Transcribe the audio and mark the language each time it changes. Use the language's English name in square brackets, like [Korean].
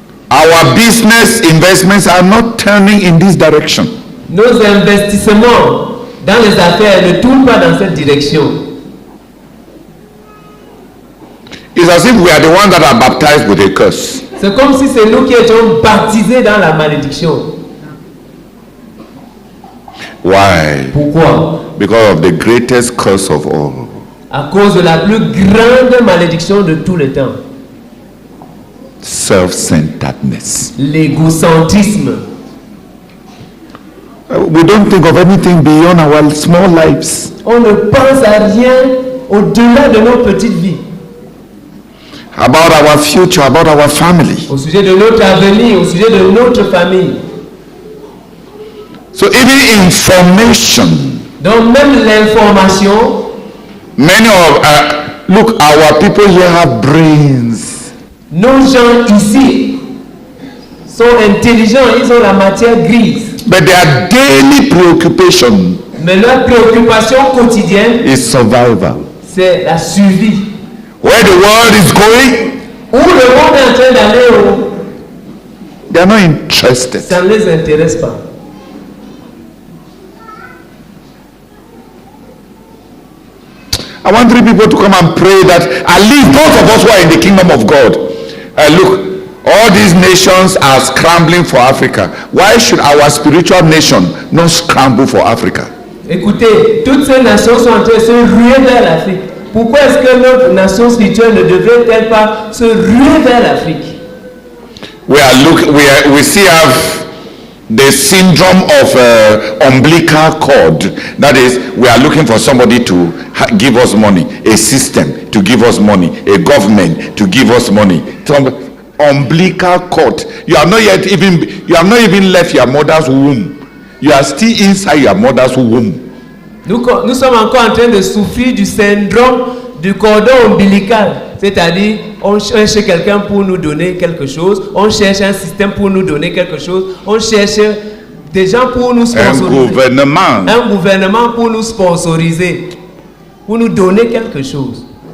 [English] Our business investments are not turning in this direction. [French] Nos investissements dans les affaires ne tournent pas dans cette direction. [English] It's as if we are the ones that are baptized with a curse. [French] C'est comme si c'est nous qui étions baptisés dans la malédiction. [English] Why? [French] Pourquoi? [English] Because of the greatest curse of all. [French] À cause de la plus grande malédiction de tous les temps. [English] Self-centeredness. [French] L'égocentrisme. [English] We don't think of anything beyond our small lives. [French] On ne pense à rien au-delà de nos petites vies. [English] About our future, about our family. [French] Au sujet de notre avenir, au sujet de notre famille. [English] So even information. [French] Donc même l'information. [English] Many of look, our people here have brains. [French] Nos gens ici sont intelligents, ils ont la matière grise. [English] But their daily preoccupation [French] Mais leur préoccupation quotidienne, [English] is survival. [French] c'est la survie. [English] Where the world is going, [French] Où le monde est en train d'aller, [English] they are not interested. [French] ça ne les intéresse pas. [English] I want 3 people to come and pray that at least those of us who are in the kingdom of God, look, all these nations are scrambling for Africa. Why should our spiritual nation not scramble for Africa? [French] Écoutez, toutes ces nations sont en train de se ruer vers l'Afrique. Pourquoi est-ce que notre nation spirituelle ne devrait-elle pas se ruer vers l'Afrique? [English] We still have the syndrome of umbilical cord. That is, we are looking for somebody to give us money, a system to give us money, a government to give us money. Umbilical cord. You have not even left your mother's womb. You are still inside your mother's womb. [French] Nous sommes encore en train de souffrir du syndrome du cordon ombilical. C'est-à-dire, on cherche quelqu'un pour nous donner quelque chose, on cherche un système pour nous donner quelque chose, on cherche des gens pour nous sponsoriser. Un gouvernement pour nous sponsoriser, pour nous donner quelque chose.